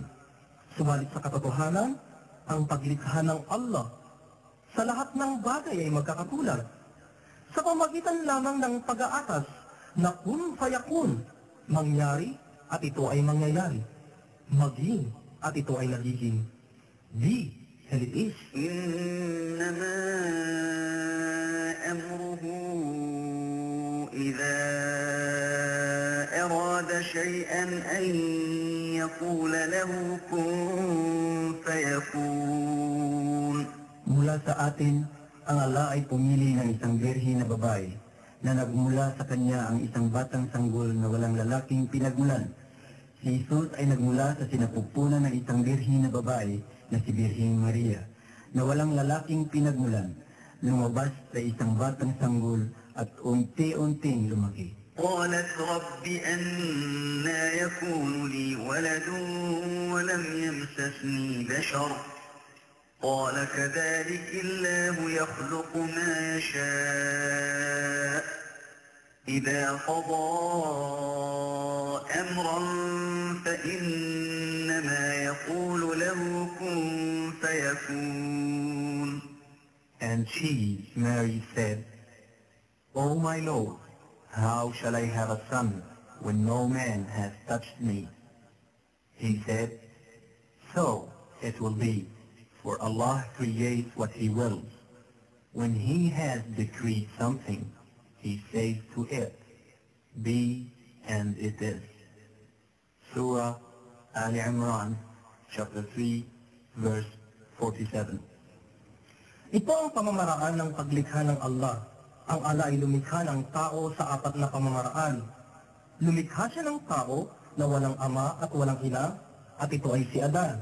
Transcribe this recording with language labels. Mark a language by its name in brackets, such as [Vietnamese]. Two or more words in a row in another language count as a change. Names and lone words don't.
[Filipino] Subalit sa katotohanan, ang paglikha ng Allah sa lahat ng bagay ay magkakatulad. Sa pamagitan lamang ng pag-aatas na [Arabic] كن فيكون, [Filipino] mangyari at ito ay mangyayari. Maging at ito ay nagiging. [English] Be and it is. [Arabic] إنما أمره إذا أراد شيئا أن يقول له كن فيكون. [Filipino] Mula sa atin, ang Allah ay pumili ng isang birhen na babae na nagmula sa kanya ang isang batang sanggol na walang lalaking pinagmulan. Si Jesus ay nagmula sa sinapupunan ng isang birhen na babae na si Birheng Maria na walang lalaking pinagmulan. Lumabas sa isang batang sanggol at unti-unting lumaki. [Arabic] قالت رب أنى يكون لي ولد ولم يمسسني بشر قال كذلك الله يخلق ما يشاء إذا قضى أمرا فإنما يقول له كن فيكون. [English] And she, Mary, said, O my Lord, how shall I have a son when no man has touched me? He said, So it will be. For Allah creates what He wills. When He has decreed something, He says to it, Be, and it is. Surah Al Imran, chapter 3, verse 47. [Filipino] Ito ang pamamaraan ng paglikha ng Allah. Ang Allah ay lumikha ng tao sa apat na pamamaraan. Lumikha siya ng tao na walang ama at walang ina, at ito ay si Adan.